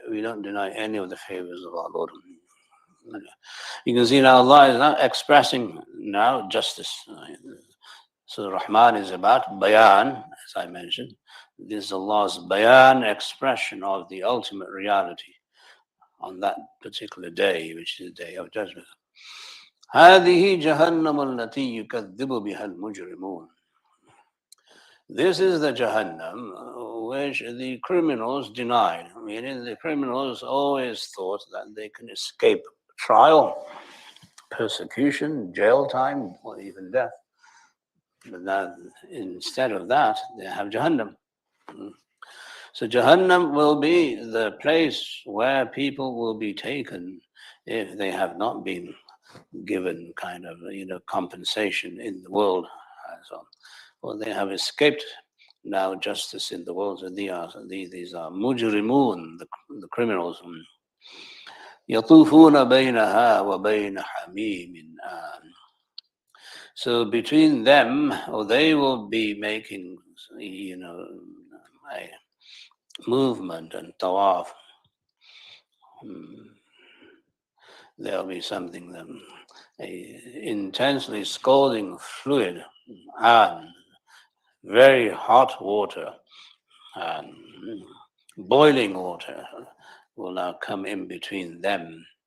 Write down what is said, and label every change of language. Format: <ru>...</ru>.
<en>We don't deny any of the favors of our Lord. You can see now Allah is now expressing now justice. So Rahman is about bayan, as I mentioned. This is Allah's bayan, expression of the ultimate reality on that particular day, which is the day of judgment.</en> <ar>هذه جهنم التي يكذب بها المجرمون.</ar> <en>This is the Jahannam which the criminals denied. Meaning the criminals always thought that they can escape trial, persecution, jail time, or even death. But that, instead of that, they have Jahannam. So Jahannam will be the place where people will be taken if they have not been given kind of compensation in the world, and so on. Or they have escaped now justice in the world. So these are mujrimun, the criminals.</en> <ar>يطوفون بينها وبين حميم آن.</ar> <en>So between them, or they will be making, a movement and tawaf. There'll be something, a intensely scalding fluid and very hot water and boiling water will now come in between them.</en>